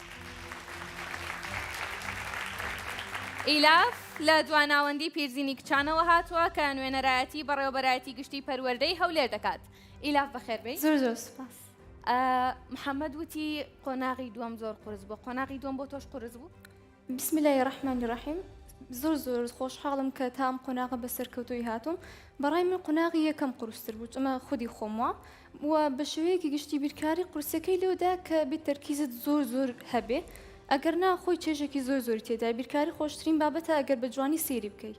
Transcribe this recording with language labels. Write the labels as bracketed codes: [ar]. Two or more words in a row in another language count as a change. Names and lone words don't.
[ckb] ئیلاف لە دواناوەندی پیرزینی کچانەوە هاتووە کە نوێنەرایەتی بەڕێوەبەرایەتی گشتی پەروەردەی هەولێر دەکات. ئیلاف بەخێر بێ. زۆر زۆر سپاس. محەممەد وتی قۆناغی دووەم زۆر قورس بوو. قۆناغی دووەم بۆ تۆش قورس بوو؟ [ar] بسم الله الرحمن الرحیم. [ckb] زۆر خۆشحاڵم کە تام قۆناغە بەسەرکەوتوی هاتووم. بەڕای من قۆناغی یەکەم قورستر بوو ئەمە خودی خۆمەوە و بە شێوەیەکی گشتی بیرکاری قورسەکەی لێودا کە بێت تەرکیزت زۆر هەبێ ئەگەر نا خۆی چێژێکی زۆر تێدا بیرکاری خۆشترین بابەتە ئەگەر بە جوانی سێری بکەیت.